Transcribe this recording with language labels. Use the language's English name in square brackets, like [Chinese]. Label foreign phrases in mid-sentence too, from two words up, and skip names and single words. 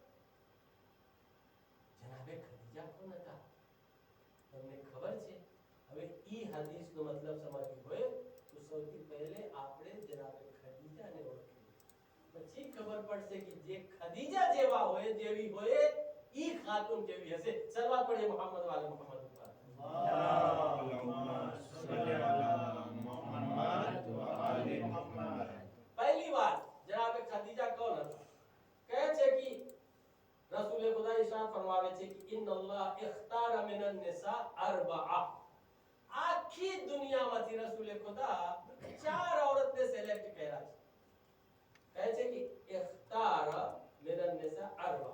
[Gujarati] જનાબે ખદીજા કોણ હતા તમને ખબર છે? હવે ઈ હદીસનો મતલબ સમજવું હોય તો સૌથી પહેલે આપણે જનાબે ખદીજાને ઓળખીએ, પછી ખબર પડશે કે જે ખદીજા જેવા હોય, જેવી હોય ઈ ખાતુન કેવી હશે. [Hindi] सलावत पढ़िए मुहम्मद वाले मुहम्मद ऊपर. [Arabic] اللهم صل على محمد وآل محمد. [Hindi] पहली बात जनाब खदीजा कौन હતા? [Gujarati] કહે છે કે રસૂલ ખુદા ઇરશાદ ફરમાવે છે કે [Arabic] إن الله اختار من النساء أربعة. [Gujarati] આખી દુનિયામાંથી રસૂલ ખુદા 4 औरतને સિલેક્ટ કર્યા છે. કહે છે કે [Arabic] اختار من النساء أربعة.